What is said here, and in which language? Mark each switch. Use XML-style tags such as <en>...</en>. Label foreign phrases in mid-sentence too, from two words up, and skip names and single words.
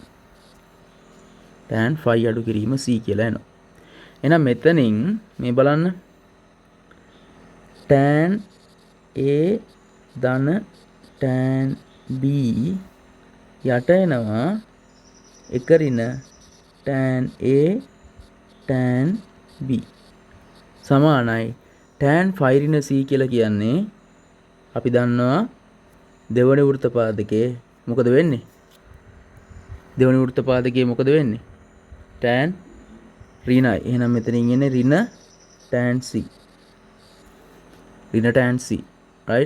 <si>tan 5 අඩු කිරීම C කියලා එනවා. එහෙනම් මෙතනින් මේ බලන්න tan A ධන tan B යට එනවා එක ඍණ tan A tan B සමානයි tan 5 ඍණ C කියලා කියන්නේ අපි දන්නවා දෙවන වෘත්ත පාදකයේ මොකද වෙන්නේ? දෙවන වෘත්ත පාදකයේ මොකද වෙන්නේ? tan ඍණයි. එහෙනම් මෙතනින් එන්නේ ඍණ tan C. ඍණ tan C. right.</si>